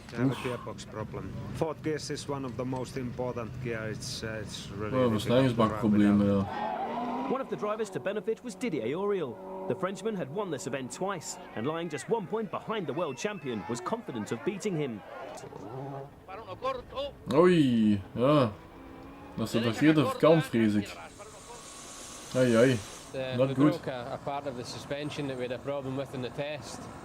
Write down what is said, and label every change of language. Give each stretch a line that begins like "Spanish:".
English: I have a gearbox problem. Fourth gear is one of the most important gear. It's really
Dutch: versnellingsbakproblemen, ja.
English: One of the drivers to benefit was Didier Auriol. The Frenchman had won this event twice, and lying just 1 point behind the world champion, was confident of beating him.
Dutch: Oei, ja. Dat is de verkeerde kant, vrees ik.
English: Ai, ai. Not we broke a part of the suspension that we had a problem with in the test.